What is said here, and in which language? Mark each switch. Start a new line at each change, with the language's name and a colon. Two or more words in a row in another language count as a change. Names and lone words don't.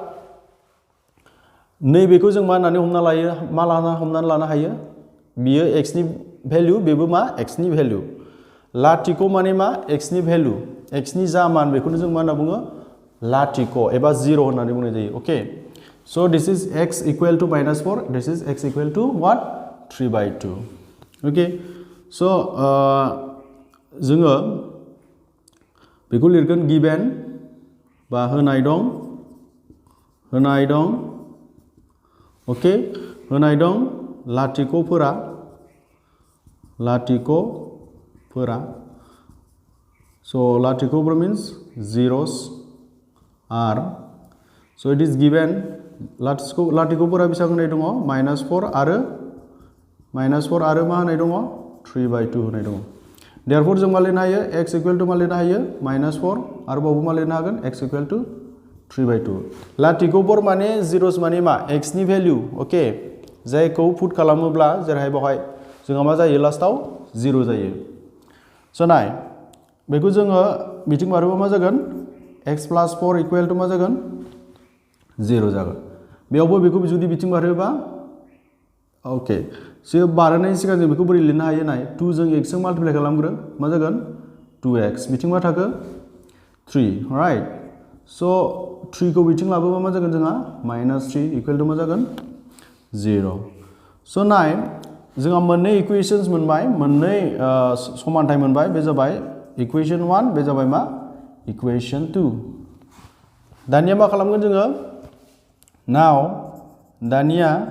Bodo: नैबेखौ जों मा होननानै हमनानै लानो हायो बियो x नि भेलु बेबो मा x नि भेलु लाथिख' माने मा x नि भेलु x नि जा मान बेखौनो जों मा होनना बुङो लाथिख' एबा 0 होननानै बुंनाय जायो
English: okay so this is x = -4 this is x = what 3/2 okay so'
Bodo: जोङो बेखौ लिरगोन गिभेन बा होनाय दं अके होनाय दं लाथिख'फोरा लाथिख'फोरा so लाथिख'फोर
English: means zeros are so it is given
Bodo: लाथिख'फोरा बेसेबां होनाय दङ -4 आरो मा होनाय दङ 3/2 होनाय दङ therefore जों मा लिरनो हायो x
English: equal to
Bodo: मा लिरनो हायो -4 आरोबाव मा लिरनो हागोन x
English: equal to
Bodo: 3/2 लाथिख'फोर माने zeros माने मा x नि भेल्यु ओके जायखौ पुट खालामोब्ला जेरैहाय बेवहाय जोंहा मा जायो लास्टआव 0 जायो स' नाय बेखौ जोङो बिथिं बारोबा मा जागोन x + 4
English: equal to
Bodo: मा जागोन 0 जागोन बेयावबो बेखौ जुदि बिथिं बारोबा
English: okay so
Bodo: बारनायनि सिगां जों बेखौ बोरै लिरनो हायो नाय 2 जों x जों माल्टिप्लाइ खालामग्रो मा जागोन 2x बिथिं मा थाखो 3
English: right so'
Bodo: 3 खौ बिथिं लाबोबा मा जागोन जोंहा -3
English: equal to
Bodo: मा जागोन 0 स' नाय जोंहा मोननै इक्वेशन्स मोनबाय मोननै समानथाय मोनबाय बे जाबाय इक्वेशन 1 बे जाबाय मा इक्वेशन 2 दानिया मा खालामगोन जोङो नाउ दानिया